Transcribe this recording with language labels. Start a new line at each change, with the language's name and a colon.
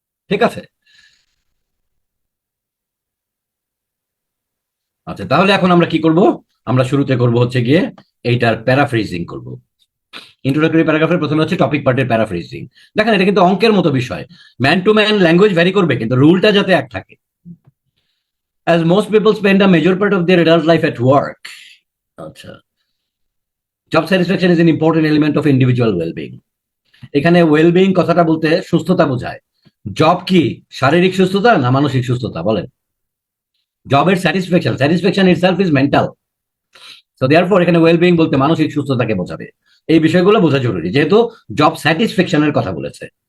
Bangla: ঠিক আছে, আচ্ছা, তাহলে এখন আমরা কি করব? আমরা শুরুতে করব হচ্ছে গিয়ে এইটার প্যারাফ্রেজিং করব। ইন্ট্রোডাক্টরি প্যারাগ্রাফের প্রথমে হচ্ছে টপিক পার্টের প্যারাফ্রেজিং। দেখেন এটা কিন্তু অঙ্কের মতো বিষয়, man to man language vary করবে, কিন্তু রুলটা যাতে এক থাকে।
English: As most people spend a major part of their adult life at work, আচ্ছা, job satisfaction is an important element of individual well-being।
Bangla: এখানে ওয়েলবিং কথাটা বলতে সুস্থতা বোঝায়। জব কি শারীরিক সুস্থতা না মানসিক সুস্থতা? বলেন। জবের satisfaction,
English: Satisfaction itself is mental.
Bangla: So therefore এখানে ওয়েলবিং বলতে মানসিক সুস্থতাকে বোঝাবে। এই বিষয়গুলো বোঝা জরুরি, যেহেতু জব স্যাটিসফ্যাকশনের কথা বলেছে।